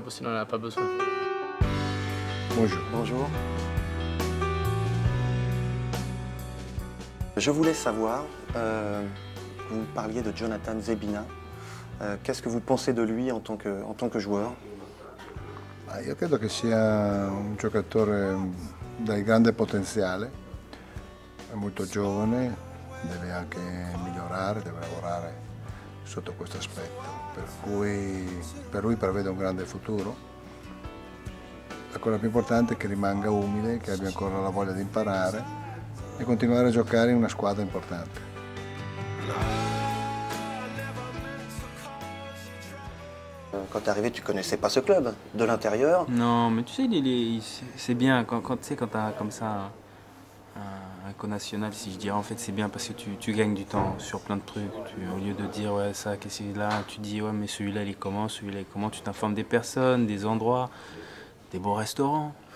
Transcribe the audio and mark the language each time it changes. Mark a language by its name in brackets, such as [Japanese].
[French] club, sinon on n'a pas besoin. Bonjour. Bonjour. Je voulais savoir, vous parliez de Jonathan Zebina. Qu'est-ce que vous pensez de lui en tant que joueur? [Italian] Io credo che sia un giocatore dal grande potenziale, è molto giovane, deve anche migliorare, deve lavorare sotto questo aspetto, per cui per lui prevede un grande futuro. La cosa più importante è che rimanga umile, che abbia ancora la voglia di imparare e continuare a giocare in una squadra importante. [French] Quand tu es arrivé, tu connaissais pas ce club de l'intérieur. Non, mais tu sais, c'est bien quand tu as comme ça un co-national, si je dirais, en fait, c'est bien parce que tu gagnes du temps sur plein de trucs. Au lieu de dire, ouais, ça, qu'est-ce qu'il est là, tu dis, ouais, mais celui-là, il est comment, celui-là, il est comment, tu t'informes des personnes, des endroits, des beaux restaurants.